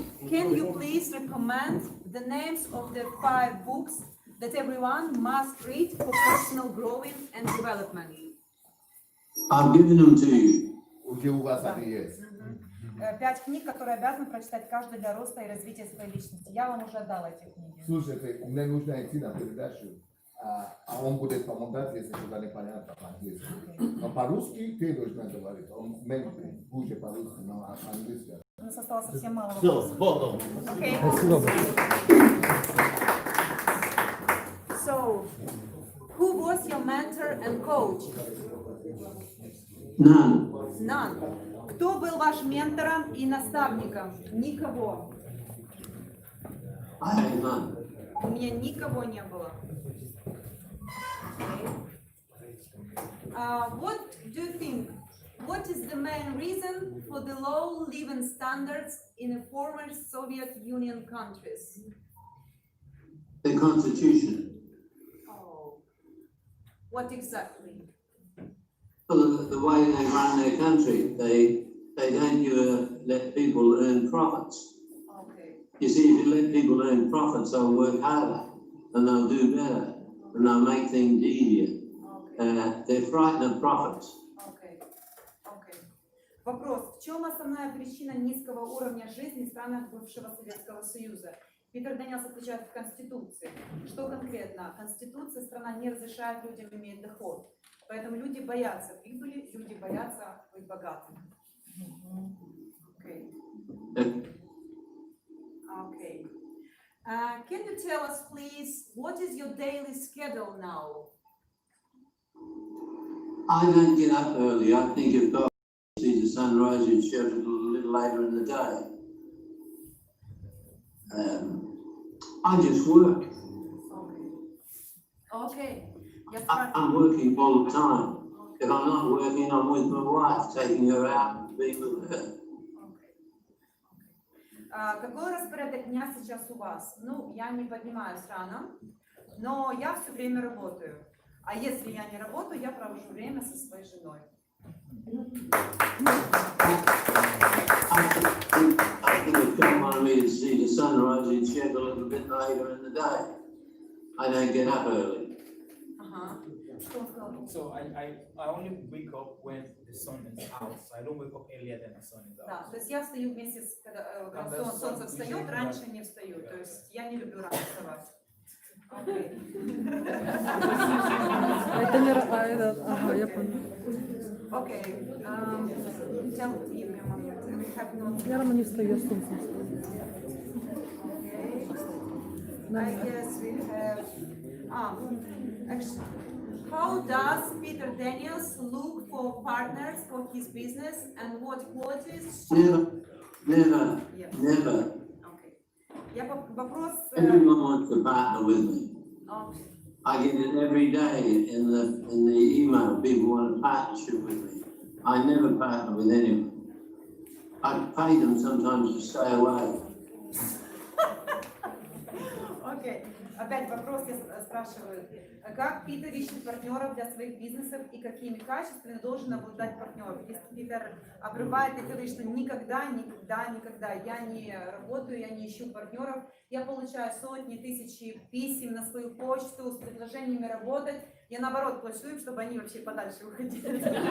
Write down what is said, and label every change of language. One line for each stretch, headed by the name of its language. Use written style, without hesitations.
English: Can you please recommend the names of the 5 books that everyone must read for personal growth and development? I've given them to you.
Russian: Где у вас они есть? 5 книг, которые обязан прочитать каждый для роста и развития своей личности. Я вам уже отдала эти книги. Слушайте, мне нужно идти на передачу, а он будет помогать, если что-то непонятно по-английски. Но по-русски ты должна говорить, он меньше, хуже по-русски, но по-английски. У нас осталось совсем мало Все, вопросов. потом.
English: Okay.
Russian: Спасибо.
English: So, who was your mentor and coach? None. None.
Russian: Кто был вашим ментором и наставником? Никого.
English: I had none.
Russian: У меня никого не было.
English: What do you think? What is the main reason for the low living standards in the former Soviet Union countries? The constitution. Oh. What exactly? Well, the way they run their country, they don't let people earn profits. Okay. You see, if you let people earn profits, they'll work harder and they'll do better and they'll make things easier. They're frightened of profits. Okay. Okay.
Russian: Вопрос. В чем основная причина низкого уровня жизни в странах бывшего Советского Союза? Питер Дениелс отвечает в Конституции. Что конкретно? Конституция страна не разрешает людям иметь доход. Поэтому люди боятся прибыли, люди боятся быть богатыми.
English: Okay. Okay. Can you tell us, please, what is your daily schedule now? I don't get up early. I think if God sees the sun rise and set a little later in the day. I just work. Okay. Yes, I'm working all the time. If I'm not working, I'm with my wife, taking her out and being with her.
Russian: Какой распорядок дня сейчас у вас? Ну, я не поднимаюсь рано, но я все время работаю. А если я не работаю, я провожу время со своей женой.
English: I think if God wanted me to see the sunrise, he'd shed a little bit later in the day. I don't get up early.
Russian: Ага. Что он сказал?
English: So I only wake up when the sun is out. So I don't wake up earlier than the sun is out.
Russian: Да, то есть я встаю вместе с, когда солнце встает, раньше не встаю. То есть я не люблю рано вставать.
English: Okay.
Russian: Это не ага, я понял.
English: Okay. Give me a moment. We have not.
Russian: Я рано не встаю, я с солнцем встаю.
English: Okay. I guess we have. Actually, how does Peter Deniels look for partners for his business and what qualities? Never. Okay.
Russian: Вопрос.
English: Everyone wants to partner with me. Okay. I get it every day in the email. People want a partnership with me. I never partner with anyone. I pay them sometimes to stay away.
Russian: Окей. Опять вопрос я спрашиваю. Как Питер ищет партнеров для своих бизнесов и какими качествами должен обладать партнер? Если Питер обрывает и говорит, что никогда я не работаю, я не ищу партнеров, я получаю сотни, тысячи писем на свою почту с предложениями работать, я наоборот плачу им, чтобы они вообще подальше уходили.